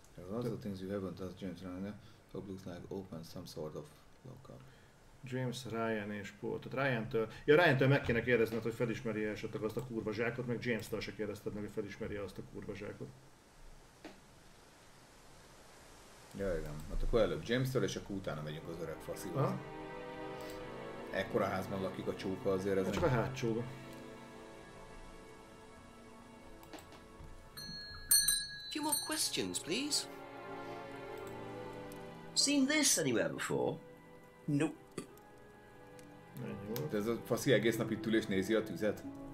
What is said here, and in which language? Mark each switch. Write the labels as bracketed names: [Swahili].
[English] Lots of things you haven't touched, James Ryan. Top looks like open some sort of lockup. [Hungarian] James, Ryan és Paul. Tehát Ryan-től meg kéne kérdezned, hogy felismeri esetleg azt a kurva zsákot, meg James-től se kérdezted meg, hogy felismeri azt a kurva zsákot. Ja, igen. Hát akkor előbb James-től, és akkor utána megyünk az öreg faszihoz. Ekkora házban lakik a csóka azért ez. Csak a hátsóba. [English] Few more questions, please. Seen this anywhere before? Nope. [Hungarian] De ez a faszi egész nap itt ül és nézi a tüzet?